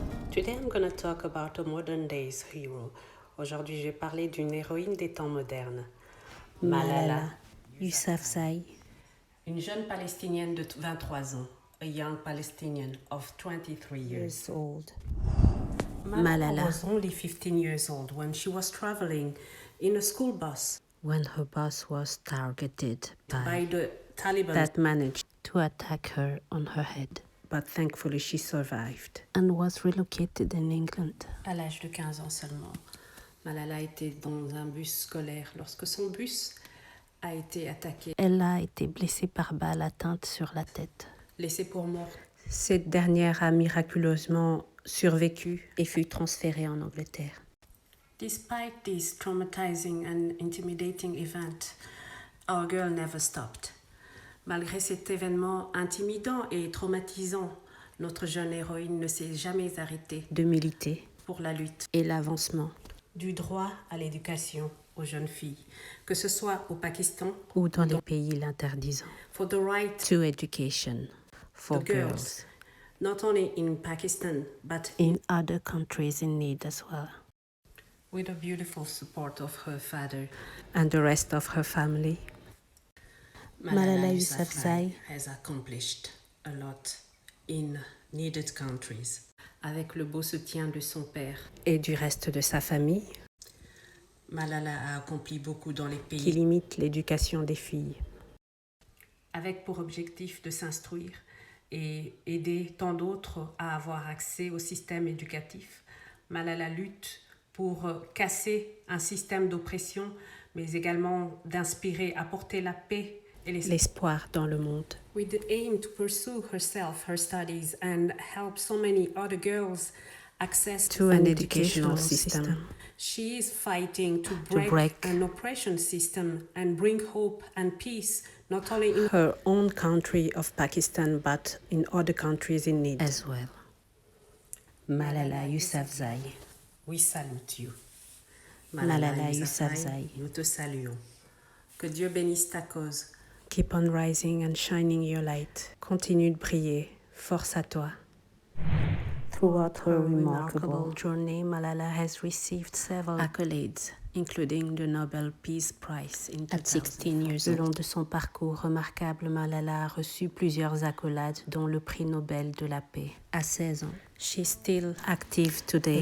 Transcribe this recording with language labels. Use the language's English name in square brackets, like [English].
[English] Today I'm gonna talk about a modern days hero. [French] Aujourd'hui je vais parler d'une héroïne des temps modernes, Malala Yousafzai. Une jeune Palestinienne de 23 ans, [English] a young Palestinian of 23 years old. Malala was only 15 years old when she was traveling in a school bus when her bus was targeted by the Taliban that managed to attack her on her head. But thankfully she survived. And was relocated in England. [French] À l'âge de 15 ans seulement, Malala était dans un bus scolaire lorsque son bus a été attaqué. Elle a été blessée par balle atteinte sur la tête. Laissée pour morte. Cette dernière a miraculeusement survécu et fut transférée en Angleterre. [English] Despite this traumatizing and intimidating event, our girl never stopped. [French] Malgré cet événement intimidant et traumatisant, notre jeune héroïne ne s'est jamais arrêtée de militer pour la lutte et l'avancement du droit à l'éducation aux jeunes filles, que ce soit au Pakistan ou dans les pays l'interdisant. [English] For the right to education for girls, not only in Pakistan but in other countries in need as well. With the beautiful support of her father and the rest of her family, Malala Yousafzai has accomplished a lot in needed countries. [French] Avec le beau soutien de son père et du reste de sa famille, Malala a accompli beaucoup dans les pays qui limitent l'éducation des filles. Avec pour objectif de s'instruire et aider tant d'autres à avoir accès au système éducatif, Malala lutte pour casser un système d'oppression, mais également d'inspirer, apporter la paix et l'espoir dans le monde. [English] With the aim to pursue herself, her studies, and help so many other girls access to an educational system. She is fighting to break an oppression system and bring hope and peace, not only in her own country of Pakistan, but in other countries in need as well. Malala Yousafzai, we salute you. Malala Yousafzai, [French] nous te saluons. Que Dieu bénisse ta cause. [English] Keep on rising and shining your light. [French] Continue de briller. Force à toi. [English] Throughout her remarkable journey, Malala has received several accolades, including the Nobel Peace Prize in 2000. At 16 years old. [French] Le long de son parcours remarquable, Malala a reçu plusieurs accolades, dont le prix Nobel de la paix. À 16 ans, [English] she's still active today.